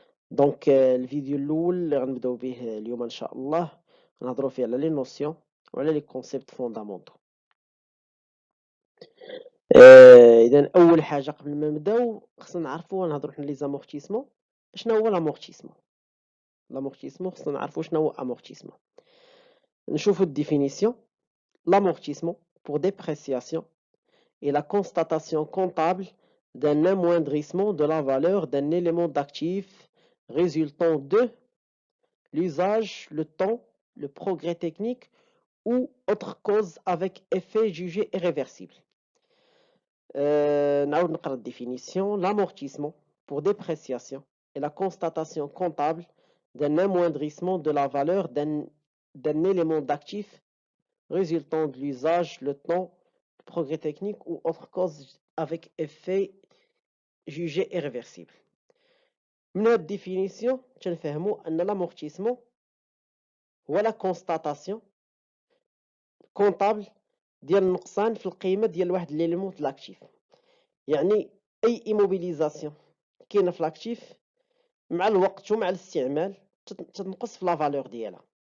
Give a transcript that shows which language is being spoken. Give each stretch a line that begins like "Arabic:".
Arabic: دونك الفيديو الاول اللي غنبداو به اليوم ان شاء الله غنهضروا فيه على لي نوسيون وعلى لي كونسيبت فوندامونتو. اذا اول حاجه قبل ما نبداو خصنا نعرفوا، نهضروا حنا لي زامورتيسمون. شنو هو لامورتيسمون؟ لامورتيسمون خصنا نعرفوا شنو هو امورتيسمون. نشوفوا الديفينيسيون.
French: L'amortissement pour dépréciation est la constatation comptable d'un amoindrissement de la valeur d'un élément d'actif résultant de l'usage, le temps, le progrès technique ou autre cause avec effet jugé irréversible.
Arabic: نعاود نقرا الديفينيسيون.
French: L'amortissement pour dépréciation est la constatation comptable d'un amoindrissement de la valeur d'un élément d'actif résultant de l'usage, le temps, le progrès technique ou autre cause avec effet jugé irréversible.
Arabic: من هاد الديفينيسيون تنفهموا ان لامورتيسمون هو لا كونستاتاسيون كونطابل ديال النقصان في القيمه ديال واحد ليليمون د لاكتيف. يعني اي ايموبيليزاسيون كاينه في لاكتيف مع الوقت ومع الاستعمال تنقص في لا فالور ديالها.